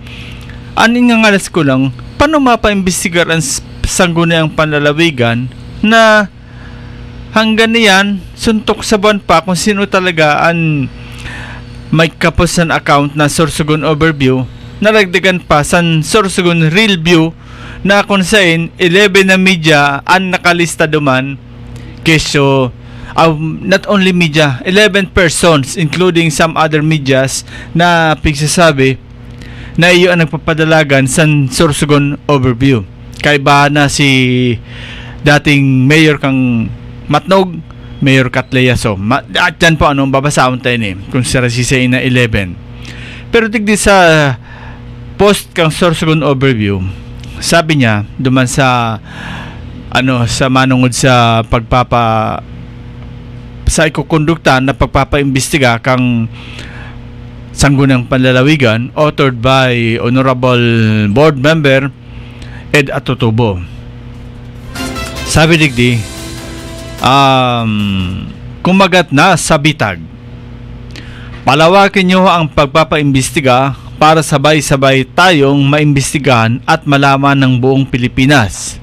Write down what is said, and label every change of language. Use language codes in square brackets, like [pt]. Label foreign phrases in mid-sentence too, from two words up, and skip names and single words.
[bik] Aning nga ngalas ko lang, paano mapaimbestigar ang Sangguniang Panlalawigan na hanggang niyan, suntok sa buwan pa kung sino talaga ang may kapos ng account na Sorsogon Overview. Naragdagan pa sa Sorsogon Real View na kung saan 11 na media ang nakalista duman. Keso [en] not only media, 11 persons including some other medias [bik] na pigsasabi na iyo ang nagpapadalagan sa Sorsogon Overview. Kaiba na si dating Mayor kang Matnog, Mayor Catleyaso. At dyan po babasahon tayo kung sisay na 11. Pero tigdi sa post kang Sorsogon Overview, sabi niya duman sa sa manungod sa sa ikukondukta na pagpapaimbestiga kang Sangguniang Panlalawigan, [en] authored by Honorable Board Member Ed Atutubo. [bik] Sabi digdi, kumagat na sa bitag. [tl] Palawakin nyo ang pagpapaimbestiga para sabay-sabay tayong maimbestigahan at malaman ng buong Pilipinas.